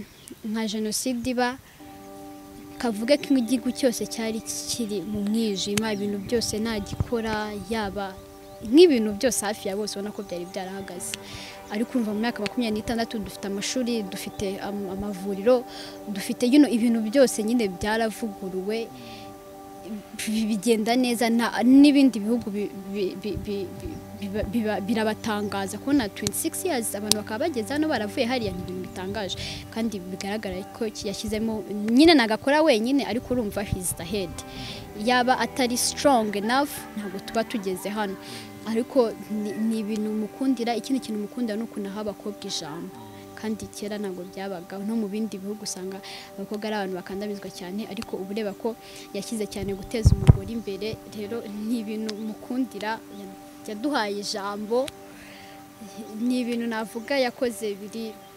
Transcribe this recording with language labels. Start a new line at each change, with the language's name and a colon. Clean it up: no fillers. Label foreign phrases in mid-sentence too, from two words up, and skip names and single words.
Kinyarwanda: nka jenoside iba kavuga ko igihugu cyose cyari kiri mu mwijima ibintu byose ntagikora yaba nk'ibintu byose hafi ya bose ubona ko byari byarahagaze ariko urumva mu myaka 26 dufite amashuri dufite amavuriro dufite ibintu byose nyine byaravuguruwe bigenda neza n'ibindi bihugu birabatangaza kubona
English: 26 years
Kinyarwanda: abantu bakaba bageze hano baravuye hariya ni ibintu bitangaje kandi bigaragara ko yashyizemo nyine nagakora wenyine ariko urumva
English: he's the head
Kinyarwanda: yaba atari
English: strong enough
Kinyarwanda: ntabwo tuba tugeze hano ariko ni ibintu mukundira ikindi kintu mukundira no kunaha abakobwa ijambo kandi kera ntabwo byabaga no mu bindi bihugu usanga abakobwa ari abantu bakandamizwa cyane ariko ubu ureba ko yashyize cyane guteza umugore imbere rero ni ibintu mukundira yaduhaye ijambo ni ibintu navuga yakoze biri